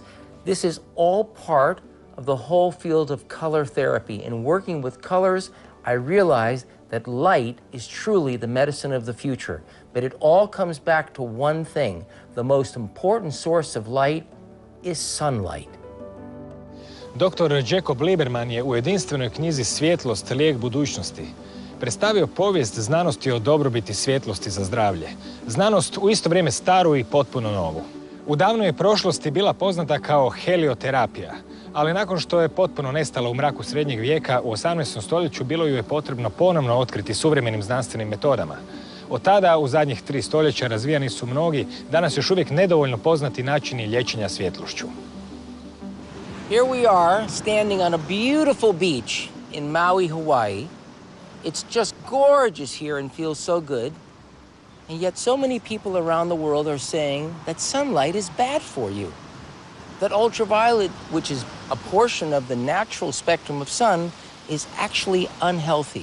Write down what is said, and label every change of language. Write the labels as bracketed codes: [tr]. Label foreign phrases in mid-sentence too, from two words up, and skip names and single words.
[en] This is all part of the whole field of color therapy. In working with colors, I realized that light is truly the medicine of the future. But it all comes back to one thing. The most important source of light is sunlight. [hr] Dr. Djeca je u jedinstvenoj knjizi Svjetlost, lijek budućnosti predstavio povijest znanosti o dobrobiti svjetlosti za zdravlje. Znanost u isto vrijeme staru i potpuno novu. U davnoj prošlosti bila poznata kao helioterapija, ali nakon što je potpuno nestala u mraku srednjeg vijeka, u 18. stoljeću bilo ju je potrebno ponovno otkriti suvremenim znanstvenim metodama. Od tada, u zadnjih 3 stoljeća, razvijani su mnogi, danas još uvijek nedovoljno poznati načini liječenja svjetlošću. [en] Here we are, standing on a beautiful beach in Maui, Hawaii. It's just gorgeous here and feels so good. And yet so many people around the world are saying that sunlight is bad for you. That ultraviolet, which is a portion of the natural spectrum of sun, is actually unhealthy.